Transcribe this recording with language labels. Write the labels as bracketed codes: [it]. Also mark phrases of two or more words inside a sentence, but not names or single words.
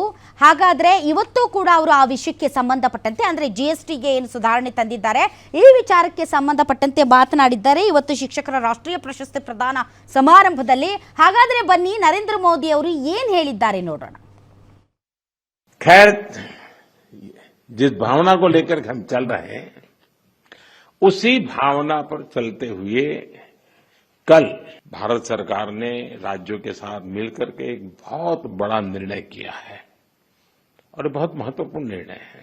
[kn] ಹಾಗಾದ್ರೆ ಇವತ್ತು ಕೂಡ ಅವರು ಆ ವಿಷಯಕ್ಕೆ ಸಂಬಂಧಪಟ್ಟಂತೆ ಅಂದ್ರೆ ಜಿಎಸ್ಟಿಗೆ ಏನು ಸುಧಾರಣೆ ತಂದಿದ್ದಾರೆ ಈ ವಿಚಾರಕ್ಕೆ ಸಂಬಂಧಪಟ್ಟಂತೆ ಮಾತನಾಡಿದ್ದಾರೆ ಇವತ್ತು ಶಿಕ್ಷಕರ ರಾಷ್ಟ್ರೀಯ ಪ್ರಶಸ್ತಿ ಪ್ರದಾನ ಸಮಾರಂಭದಲ್ಲಿ. ಹಾಗಾದ್ರೆ ಬನ್ನಿ ನರೇಂದ್ರ ಮೋದಿ ಅವರು ಏನು ಹೇಳಿದ್ದಾರೆ ನೋಡೋಣ. [hi] खैर, जिस भावना को लेकर हम चल रहे हैं उसी भावना पर चलते हुए कल भारत सरकार ने राज्यों के साथ मिलकर के एक बहुत बड़ा निर्णय किया है और बहुत महत्वपूर्ण निर्णय है.